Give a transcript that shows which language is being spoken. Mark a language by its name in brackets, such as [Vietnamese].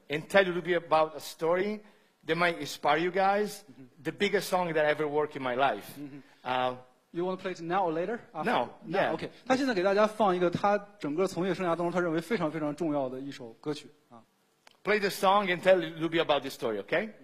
[English] and tell you a little bit about a story that might inspire you guys. The biggest song that I ever worked in my life. You want to play it now or later? No, yeah. [Chinese] OK， 他现在给大家放一个他整个从业生涯当中他认为非常非常重要的一首歌曲啊。 [English] Play the song and tell you a little bit about this story, okay?